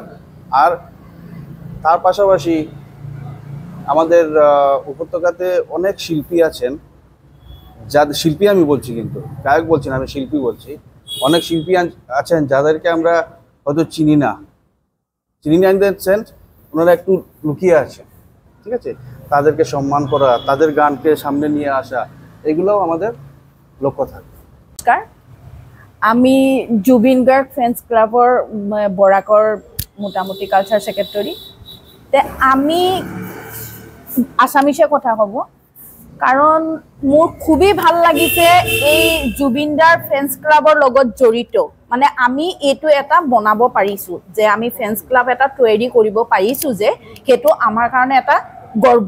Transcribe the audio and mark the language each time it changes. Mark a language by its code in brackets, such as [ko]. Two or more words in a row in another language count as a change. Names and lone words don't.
[bn] আর তার পাশাপাশি আমাদের উপত্যকাতে অনেক শিল্পী আছেন, যাদের শিল্পী আমি বলছি, কিন্তু গায়ক বলছি না, আমি শিল্পী বলছি। অনেক শিল্পী আছেন যাদেরকে আমরা হয়তো চিনি না [en] in the sense [bn] ওনারা একটু লুকিয়ে আছে, ঠিক আছে, তাদেরকে সম্মান করা, তাদের গানকে সামনে নিয়ে আসা, এগুলোও আমাদের লক্ষ্য থাকে। [as] নমস্কাৰ, আমি জুবিন গাৰ্গ ফ্ৰেণ্ডছ ক্লাবৰ বৰাকৰ মোটামুটি কালচাৰ ছেক্ৰেটৰী। তে আমি আছামিছে কথা ক'ব, কাৰণ মোৰ খুবেই ভাল লাগিছে এই জুবিন দাৰ ফ্ৰেণ্ডছ ক্লাবৰ লগত জড়িত, মানে আমি এইটো এটা বনাব পাৰিছোঁ, যে আমি ফ্ৰেণ্ডছ ক্লাব এটা তৈয়াৰী কৰিব পাৰিছোঁ, যে সেইটো আমাৰ কাৰণে এটা গৰ্ব।